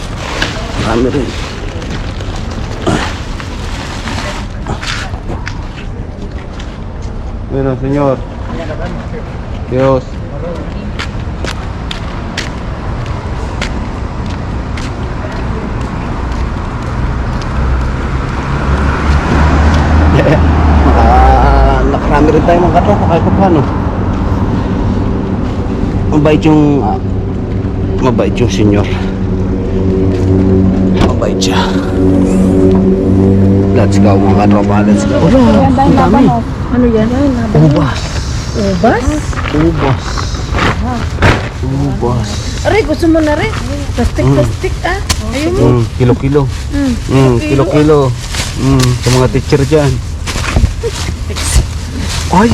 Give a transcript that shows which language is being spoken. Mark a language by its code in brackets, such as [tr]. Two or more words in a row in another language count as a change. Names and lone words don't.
[es] Ramírez. Bueno, señor. Dios. [tl] Nakarami rin tayo mga katropa kahit pa paano. Mabait yung Mabait yung senyor. Mabait siya. [en] Let's go [tl] mga katropa. [en] Let's go. [tl] Ang dami. Ano yan? Ubas. Ubas? Ubas. Ubas. Aray, gusto mo na rin? Plastic ah. Ayun mo. Kilo-kilo. Kilo-kilo. Sa mga teacher dyan. Ay!